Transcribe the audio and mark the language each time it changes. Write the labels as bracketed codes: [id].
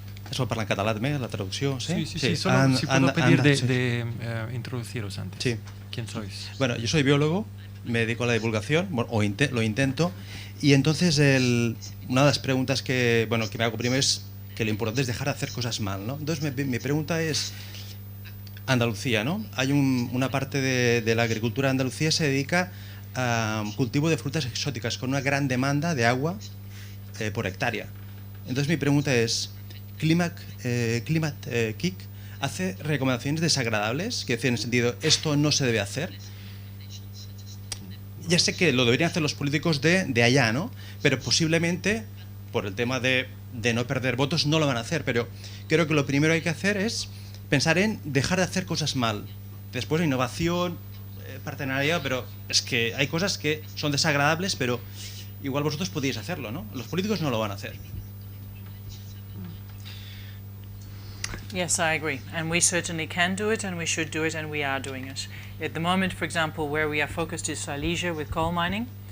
[ca] Eso parla en català també, la traducció, sí? [es] Sí, solo si puedo pedir de introduciros antes. Sí. ¿Quién sois? Bueno, yo soy biólogo, me dedico a la divulgación, lo intento, y entonces una de las preguntas que me hago primero es que lo importante es dejar de hacer cosas mal, ¿no? Entonces mi pregunta es, Andalucía, ¿no? Hay una parte de la agricultura de Andalucía se dedica a cultivo de frutas exóticas con una gran demanda de agua por hectárea. Entonces mi pregunta es, Climactic hace recomendaciones desagradables, que decir en el sentido, esto no se debe hacer. Ya sé que lo deberían hacer los políticos de allá, ¿no? Pero posiblemente, por el tema de no perder votos, no lo van a hacer. Pero creo que lo primero que hay que hacer es pensar en dejar de hacer cosas mal. Después innovación, partenariado, pero es que hay cosas que son desagradables, pero igual vosotros podéis hacerlo, ¿no? Los políticos no lo van a hacer. [en] Yes, I agree. And we certainly can do it, and we should do it, and we are doing it. At the moment, for example, where we are focused is Silesia with coal mining.